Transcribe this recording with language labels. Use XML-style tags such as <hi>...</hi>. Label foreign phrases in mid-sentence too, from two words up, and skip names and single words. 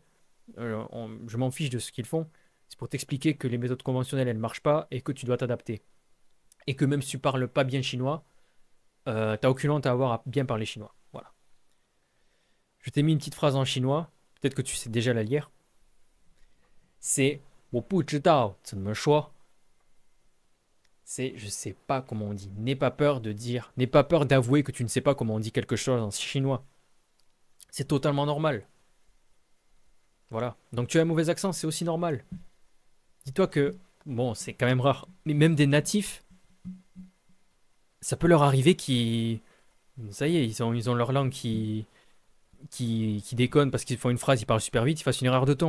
<fr>Je m'en fiche de ce qu'ils font. C'est pour t'expliquer que les méthodes conventionnelles, elles ne marchent pas et que tu dois t'adapter. Et que même si tu parles pas bien chinois, t'as aucune honte à avoir à bien parler chinois. Voilà. Je t'ai mis une petite phrase en chinois. Peut-être que tu sais déjà la lire. C'est</fr> <zh>我不知道怎么说.</zh> <fr>C'est je sais pas comment on dit. N'aie pas peur de dire, n'aie pas peur d'avouer que tu ne sais pas comment on dit quelque chose en chinois. C'est totalement normal. Voilà. Donc tu as un mauvais accent, c'est aussi normal. Dis-toi que, bon, c'est quand même rare, mais même des natifs, ça peut leur arriver qui, ça y est, ils ont leur langue qui déconne parce qu'ils font une phrase, ils parlent super vite, ils fassent une erreur de ton.</fr>